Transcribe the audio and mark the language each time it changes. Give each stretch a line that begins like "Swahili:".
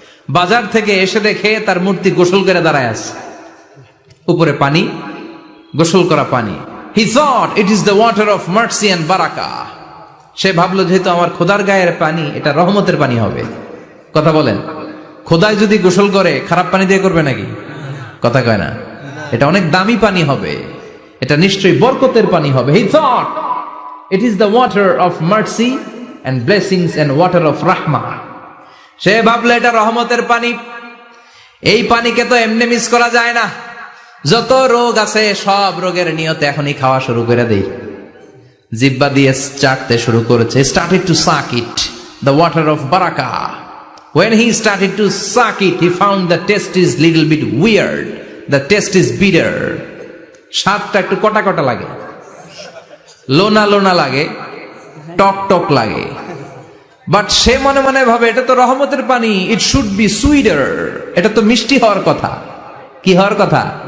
Bangla: বাজার থেকে এসে দেখে তার মূর্তি গোসল করে দাঁড়ায় আছে, উপরে পানি, গোসল করা পানি।
English: He thought it is the water of mercy and barakah.
Bangla: সে ভাবলো যেহেতু আমার খোদার গায়ের পানি, এটা রহমতের পানি হবে। কথা বলেন, খোদায় যদি গোসল করে খারাপ পানি দিয়ে করবে নাকি? কথা কয় না, এটা অনেক দামি পানি হবে, এটা নিশ্চয়ই বরকতের পানি হবে।
English: He thought it is the water of mercy and blessings and water of rahmah.
Bangla: সে ভাবলো এটা রহমতের পানি, এই পানিকে তো এমনি মিস করা যায় না। যত রোগ আছে সব রোগের নিয়তে এখনই খাওয়া শুরু করে দেই। জিহ্বা দিয়ে চাটতে শুরু করেছে।
English: Started to suck it, the water of barakah. When he started to suck it, he found the taste is little bit weird. The taste is bitter.
Bangla: স্বাদটা একটু কটা কটা লাগে, লোনা লোনা লাগে, টক টক লাগে। বাট সে মনে মনে ভাবে এটা তো রহমতের পানি,
English: it should be sweeter,
Bangla: এটা তো মিষ্টি হওয়ার কথা। কি হওয়ার কথা?